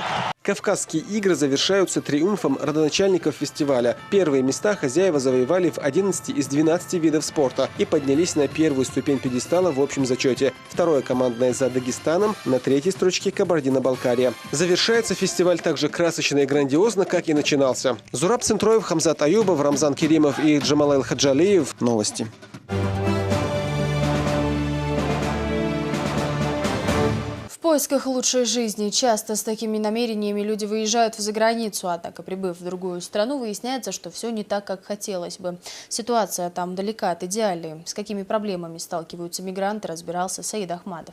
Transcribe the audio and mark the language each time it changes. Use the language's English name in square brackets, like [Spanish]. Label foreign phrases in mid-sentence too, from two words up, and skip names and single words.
[Russian] Кавказские игры завершаются триумфом родоначальников фестиваля. 1-е места хозяева завоевали в 11 из 12 видов спорта и поднялись на 1-ю ступень пьедестала в общем зачете. 2-е командное за Дагестаном, на 3-й строчке Кабардино-Балкария. Завершается фестиваль так же красочно и грандиозно, как и начинался. Зураб Центроев, Хамзат Аюбов, Рамзан Керимов и Джамалайл Хаджалиев. Новости. В поисках лучшей жизни часто с такими намерениями люди выезжают за границу, однако, прибыв в другую страну, выясняется, что все не так, как хотелось бы. Ситуация там далека от идеальной. С какими проблемами сталкиваются мигранты, разбирался Саид Ахмадов.